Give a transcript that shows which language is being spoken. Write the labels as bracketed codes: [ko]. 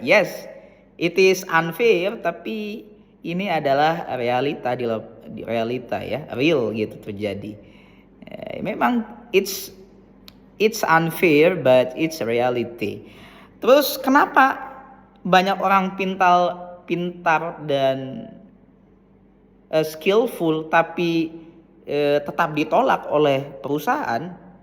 [en] Yes, it is unfair, [id] tapi ini adalah realita di realita ya, real gitu terjadi. Memang [en] it's unfair but it's reality. [id] Terus kenapa banyak orang pintar dan skillful tapi tetap ditolak oleh perusahaan?